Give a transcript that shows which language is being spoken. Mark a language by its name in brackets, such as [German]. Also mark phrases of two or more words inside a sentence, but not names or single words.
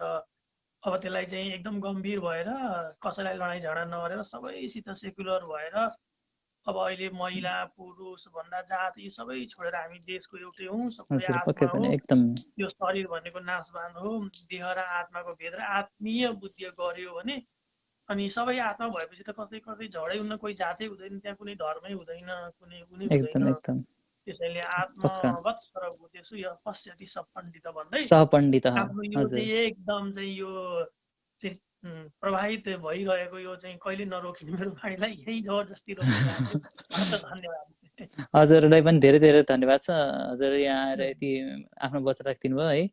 [Nepali] अब त्यसलाई चाहिँ एकदम गम्भीर भएर कसैलाई लडाइँ झगडा नगरेर सबैसित सेक्युलर भएर अब अहिले महिला पुरुष भन्दा जात यी सबै छोडेर हामी देशको एउटै हौँ, सबै आत्मा हो। यो शरीर भनेको नाशवान हो। देह र आत्माको भेद र आत्मीय बुद्धि गर्यो भने अनि सबै आत्मा भएपछि त कतै कतै झगडै हुन्न, कोही जातै हुँदैन, त्यहाँ कुनै धर्मै हुँदैन, कुनै उनी हुँदैन। त्यसैले [Sanskrit] आत्मवत् सर्व भूतेषु यः पश्यति [Nepali] सपण्डित भन्दै आफ्नो यो चाहिँ एकदम चाहिँ यो प्रभावित भइरहेको यो चाहिँ कहिले नरोकिने मेरो बाणीलाई यही जबरजस्ती रोक्न चाहन्छु। धन्यवाद। हजुरलाई पनि धेरै धेरै धन्यवाद छ। हजुर यहाँ आएर यति आफ्नो वचन राखिदिनु भयो है।